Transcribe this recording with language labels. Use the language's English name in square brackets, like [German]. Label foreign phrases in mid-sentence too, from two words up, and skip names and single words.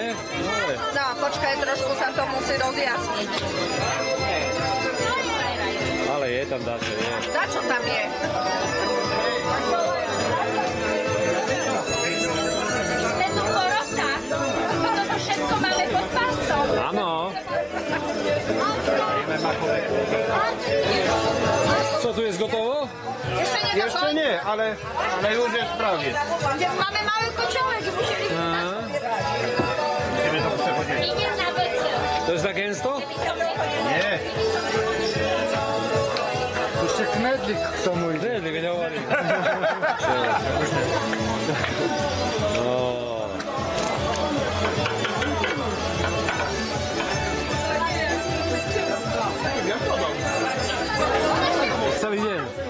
[Slovak] No, počkaj, trošku sa to musí rozjasniť. Ale je tam dáčo, je. Dačo tam je? Ste tu porota. Toto všetko máme pod palcom. Áno. [Polish] Co tu jest gotovo? Jeszcze nie, ale już jest prawie. Mamy mały kociołek i musieliśmy To jest za gęsto? Nie. Jeszcze knedlik [Slovak] k tomu [Polish] idzie. [Slovak] Knedlik, nie hovorím. Celý deň.